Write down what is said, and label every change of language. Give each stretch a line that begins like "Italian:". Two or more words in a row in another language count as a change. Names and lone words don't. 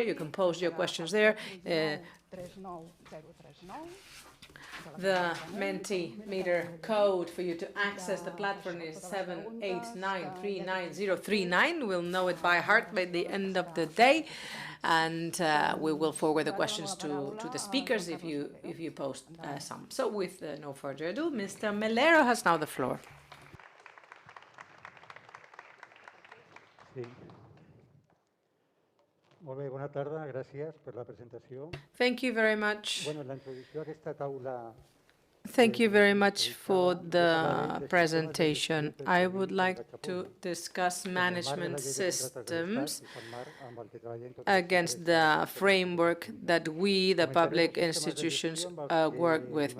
English: You can post your questions there. The Mentimeter code for you to access the platform is 7893939. We'll know it by heart by the end of the day. And we will forward the questions to the speakers if you post some. So with no further ado, Mr. Melero has now the floor.
Catalan: Sí. Molt bé, bona tarda, gràcies per la presentació.
English: Thank you very much.
Catalan: Bueno, la introducció a aquesta taula.
English: Thank you very much for the presentation. I would like to discuss management systems against the framework that we, the public institutions, work with.